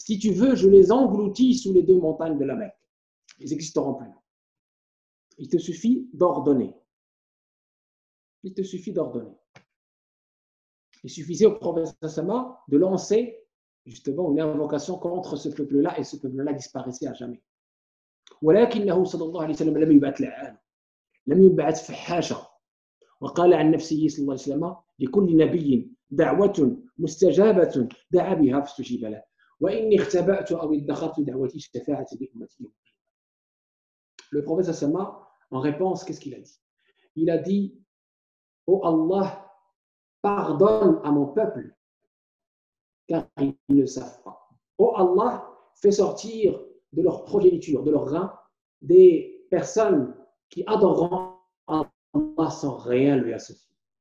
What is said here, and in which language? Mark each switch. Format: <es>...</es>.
<fr>Si tu veux, je les engloutis sous les deux montagnes de la Mecque. Ils n'existeront plus. Il te suffit d'ordonner. Il te suffit d'ordonner. Il suffisait au prophète de lancer justement une invocation contre ce peuple-là et ce peuple-là disparaissait à jamais.</fr> <ar>ولكنه صلى الله عليه وسلم لم يبعث لعان لم يبعث فحاشا وقال عن نفسه صلى الله عليه وسلم لكل نبي دعوة مستجابة دعا بها فاستجيب له وإني اختبأت أو ادخرت دعوتي شفاعة لأمتي.</ar> <fr>Le prophète en réponse, qu'est-ce qu'il a dit? Il a dit oh Allah, pardonne à mon peuple car ils ne le savent pas. Oh Allah, fais sortir de leur progéniture, de leur rein, des personnes qui adoreront Allah sans rien lui associer.</fr>